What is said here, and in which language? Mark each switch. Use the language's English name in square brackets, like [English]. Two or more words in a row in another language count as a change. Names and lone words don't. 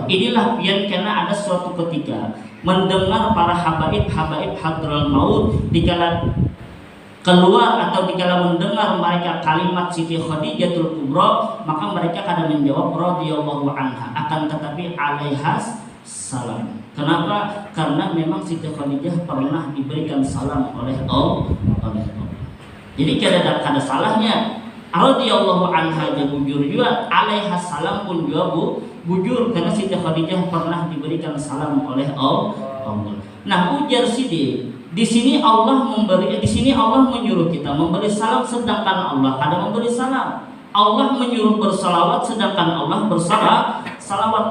[Indonesian] Inilah pian karena ada suatu ketika mendengar para habaib hadral maut dikala keluar atau dikala mendengar mereka kalimat Siti Khadijatul Kubra, maka mereka kadang menjawab [Arabic] رضي الله عنها, [Indonesian] akan tetapi [Arabic] عليها السلام. [Indonesian] Kenapa? Karena memang Siti Khadijah pernah diberikan salam oleh Allah. [Banjar] Jadi kada salahnya [Arabic] رضي الله عنها [Banjar] dia bujur juga, [Arabic] عليها السلام [Banjar] pun juga bujur, karena Siti Khadijah pernah diberikan salam oleh Allah. [Indonesian] Nah, ujar Sidi, di sini Allah menyuruh kita memberi salam, sedangkan Allah kada memberi salam. Allah menyuruh bersalawat, sedangkan Allah bersalawat.